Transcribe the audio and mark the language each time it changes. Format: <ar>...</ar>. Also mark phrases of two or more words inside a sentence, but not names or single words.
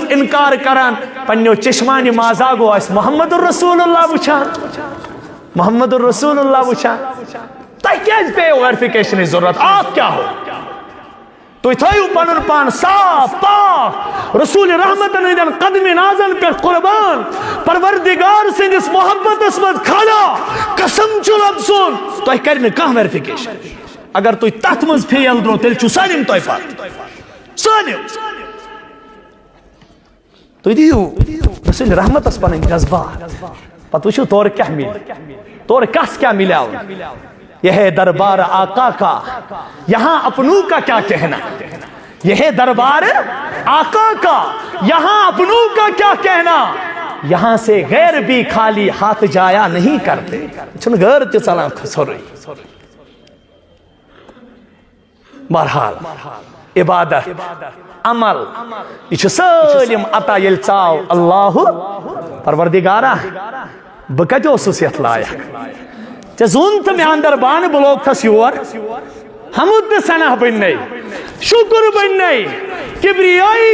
<ks>انکار کران پننیو چشمانہِ مازاگو آسہِ محمد رسول اللہ وٕچھان محمد رسول اللہ وٕچھان تۄہہِ کیازِ پیٚیو ویرفِکیشنٕچ ضروٗرت اکھ کیٛاہ ہو تُہۍ تھٲیِو پنُن پان صاف پاک رسول رحمتن ہٕنٛدٮ۪ن قدمِ نازن پٮ۪ٹھ قربان پروردگار سٕنٛدِس محبتس منٛز کھڑا قسم چھُ رب سُنٛد تۄہہِ کرِ نہٕ کانٛہہ ویرفِکیشن اگر تُہۍ تتھ منٛز فیل درٛوٕ تیٚلہِ چھُ سٲلِم تۄہہِ پتہٕ سٲلِم تُہۍ دِیِو رسول رحمتس پنٕنۍ جذبات پتہٕ وٕچھِو تورٕ کیٛاہ مِلہِ تورٕ کس</ks> <ur>کیا ملا یہ ہے دربار آقا کا یہاں اپنوں کا کیا کہنا یہ ہے دربار آقا کا یہاں اپنوں کا کیا کہنا یہاں سے غیر بھی خالی ہاتھ جایا نہیں کرتے</ur> <ks>چھن غیر تہِ ژلان سورُے بہرحال عبادت عمل یہ چھُ سٲلِم عطا ییٚلہِ ژاو اللہ پروردگارا بہٕ کتہِ اوسُس یتھ لایق ژےٚ زون تہٕ مےٚ اندر بانہٕ بہٕ لوگتھس یور حمد تہٕ ثنا بٔنۍ شُکر بٔنۍ کبریٲیی</ks>